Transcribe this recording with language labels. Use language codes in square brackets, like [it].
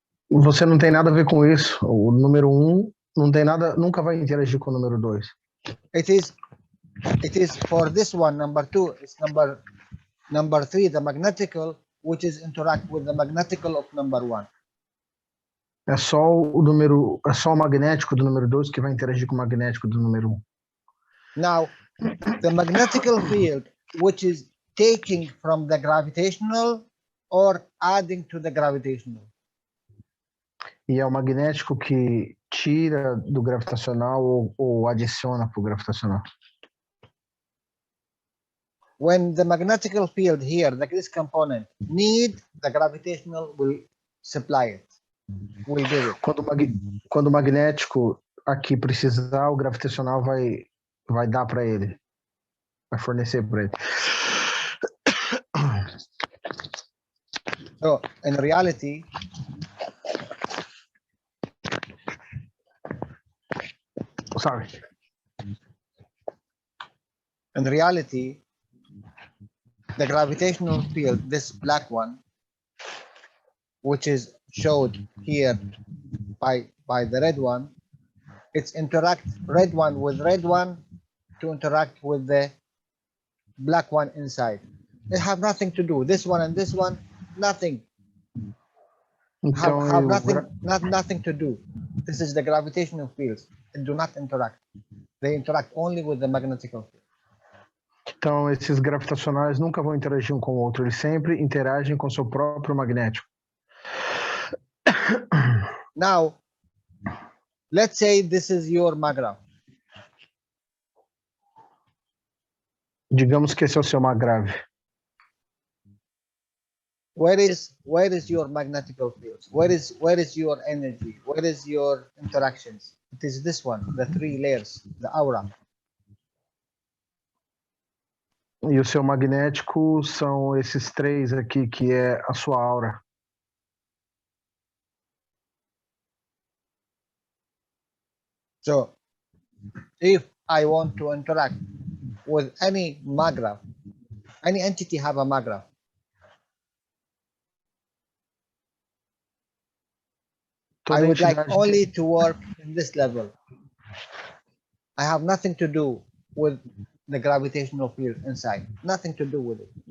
[pt] Você não tem nada a ver com isso. O número 1 não tem nada, nunca vai interagir com o número 2. [en] It is for this one, number 2, it's number 3, the magnetical, which is interact with the magnetical of number 1. [pt] É só o magnético do número 2 que vai interagir com o magnético do número 1. [en] Now, the magnetical field, which is taking from the gravitational or adding to the gravitational. [pt] E é o magnético que tira do gravitacional ou adiciona para o gravitacional. [en] When the magnetical field here, this component, need, the gravitational will supply it. Will give it. [pt] Quando o magnético aqui precisar, o gravitacional vai dar para ele. Vai fornecer para ele. [en] So, in reality, sorry. In reality, the gravitational field, this black one, which is showed here by the red one, it's interact red one with red one to interact with the black one inside. They have nothing to do. This one and this one, nothing. [pt] Então, [en] Have nothing to do. This is the gravitational fields. They do not interact. They interact only with the magnetical field. [pt] Então, esses gravitacionais nunca vão interagir um com o outro, eles sempre interagem com seu próprio magnético. [en] Now, let's say this is your magrav. [pt] Digamos que esse é o seu magrave. [en] Where is your magnetical fields? Where is your energy? Where is your interactions? It is this one, the three layers, the aura. [pt] E o seu magnético são esses três aqui, que é a sua aura. [en] So, if I want to interact with any magrav, any entity have a magrav. I would like only to work in this level. I have nothing to do with the gravitational field inside. Nothing to do with it.